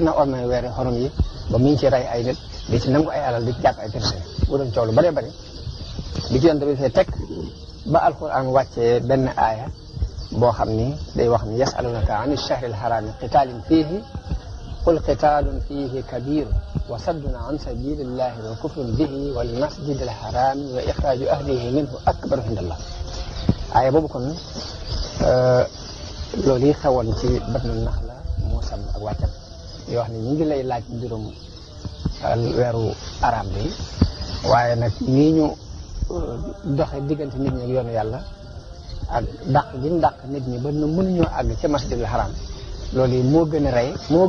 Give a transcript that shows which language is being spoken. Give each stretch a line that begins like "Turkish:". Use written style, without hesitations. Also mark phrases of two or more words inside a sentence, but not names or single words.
Wolof: na ormay weeri xorom yi ba mu ngi ci rey ay nit di ci nangu ay alal di ci jàpp ay prisonnier bu doon coow lu bëree bëri bi ci yoon tamit fee teg ba alquran wàccee benn aaya boo xam ni day wax ni
Arabic: يسألونك عن الشهر الحرام قتال فيه قل قتال فيه كبير وصد عن سبيل الله وكفر به والمسجد الحرام وإخراج أهله منه أكبر عند الله
Wolof: aaya boobu kon loolu yi xewoon ci Batnu Naxla moo sam ak wàccam yoo wax ni ñu ngi lay laaj mbirum weeru araam bi waaye nag nii ñu doxe diggante nit ñi ak yoonu yàlla ak dàq gi mu dàq nit ñi ba mënuñoo àgg ca
Arabic: المسجد الحرام
Wolof: loolu yi moo gën a rey moo